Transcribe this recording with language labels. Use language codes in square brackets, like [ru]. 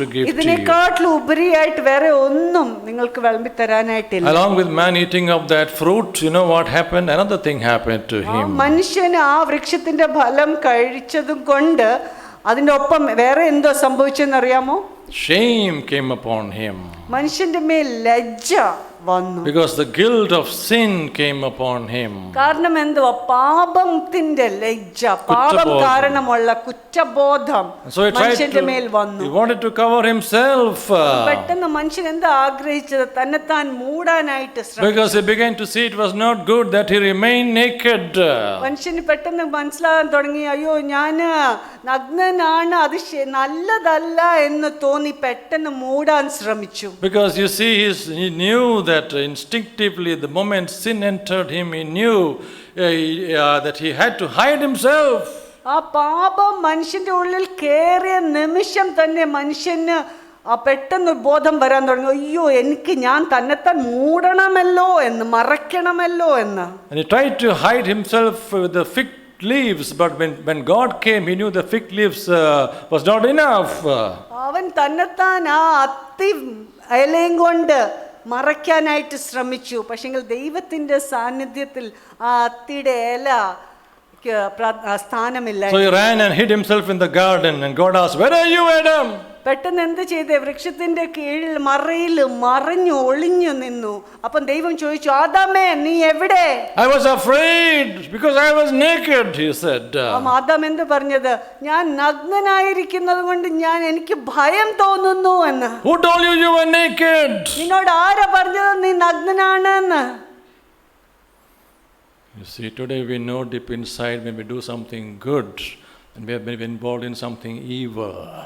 [ml] ഇതിനെക്കാട്ടിലും ഉപരിയായിട്ട് വേറെ ഒന്നും നിങ്ങൾക്ക് വിളമ്പി തരാനായിട്ടില്ല. [en] Along with man eating of that fruit, you know what happened? Another thing happened to him. [ml] മനുഷ്യന് ആ വൃക്ഷത്തിന്റെ ഫലം കഴിച്ചതും കൊണ്ട് അതിൻ്റെ ഒപ്പം വേറെ എന്തോ സംഭവിച്ചെന്നറിയാമോ? [en] Shame came upon him. [ml] മനുഷ്യന്റെ മേൽ ലജ്ജ വന്നു. [en] Because the guilt of sin came upon him. [ml] കാരണം എന്തുവാ? പാപത്തിന്റെ ലജ്ജ, പാപം കാരണമുള്ള കുറ്റബോധം മനുഷ്യന്റെ മേൽ വന്നു. [en] He wanted to cover himself. [ml] പെട്ടെന്ന് മനുഷ്യൻ എന്താ ആഗ്രഹിച്ചത്? തന്നെത്താൻ മൂടാനായിട്ട് ശ്രമിച്ചു. [en] Because he began to see it was not good that he remained naked. [ml] മനുഷ്യന് പെട്ടെന്ന് മനസ്സിലാകാൻ തുടങ്ങി, അയ്യോ ഞാന് നഗ്നനാണ്, അത് നല്ലതല്ല എന്ന് തോന്നി പെട്ടെന്ന് മൂടാൻ ശ്രമിച്ചു. [en] Because you see, he knew that instinctively the moment sin entered him, he knew that he had to hide himself. [ml] ആ പാപം മനുഷ്യന്റെ ഉള്ളിൽ കയറിയ നിമിഷം തന്നെ മനുഷ്യന് പെട്ടെന്ന് ബോധം വരാൻ തുടങ്ങി, അയ്യോ എനിക്ക് ഞാൻ തന്നെത്താൻ മൂടണമല്ലോ എന്ന്, മറയ്ക്കണമല്ലോ എന്ന്. [en] And he tried to hide himself with the fig leaves, but when God came, he knew the fig leaves was not enough. [ml] അവൻ തന്നെത്താൻ ആ അത്തി ഇലയും കൊണ്ട് മറയ്ക്കാനായിട്ട് ശ്രമിച്ചു. പക്ഷെങ്കിൽ ദൈവത്തിന്റെ സാന്നിധ്യത്തിൽ ആ അത്തിയുടെ ഇല സ്ഥാനമില്ല. [en] So he ran and hid himself in the garden, and God asked, "Where are you, Adam?" [ml] പെട്ടെന്ന് എന്ത് ചെയ്തേ? വൃക്ഷത്തിന്റെ കീഴിൽ മറയിൽ മറഞ്ഞു ഒളിഞ്ഞു നിന്നു. അപ്പം ദൈവം ചോദിച്ചു, ആദാമേ നീ എവിടെ? [en] I was afraid because I was naked, he said. [ml] Adam എന്ത് പറഞ്ഞത്? ഞാൻ നഗ്നനായിരിക്കുന്നത് കൊണ്ട് എനിക്ക് ഭയം തോന്നുന്നു എന്ന്. [en] Who told you you were naked? [ml] നിന്നോട് ആരാ പറഞ്ഞത് നീ നഗ്നനാണ് എന്ന്? [en] You see, today we know deep inside when we do something good and we have been involved in something evil.